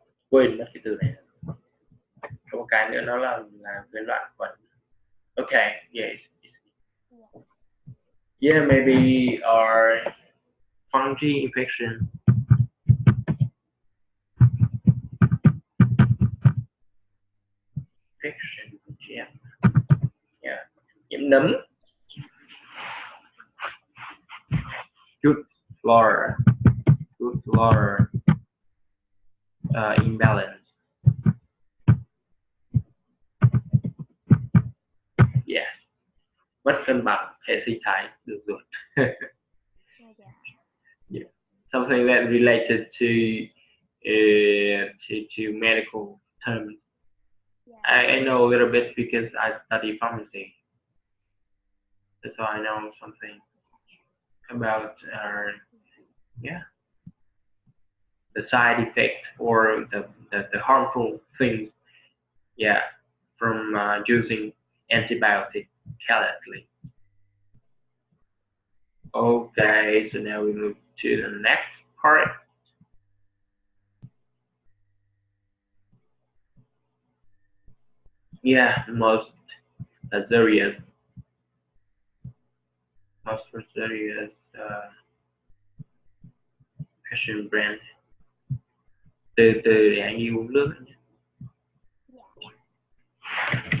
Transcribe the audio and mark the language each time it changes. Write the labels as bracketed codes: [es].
[vi] Quên mất cái từ này. Có một cái nữa nó là rối loạn khuẩn. [en] Okay, yes. Yes. Yeah, maybe our fungi infection. Infection, yeah. Yeah. [vi] Nhiễm nấm. [en] Good flora. Good flora imbalance. Yeah. [vi] Mất cân bằng hệ sinh thái đường ruột. [en] Yeah. Yeah. Something that related to to medical terms. yes, I know a little bit because I study pharmacy. That's why I know something about yeah the side effect or the harmful things yeah from using antibiotic carelessly. Okay, so now we move to the next part. Yeah, the luxurious, most luxurious fashion brand. [vi] Từ từ để anh đi uống nước nhé. [en] yes.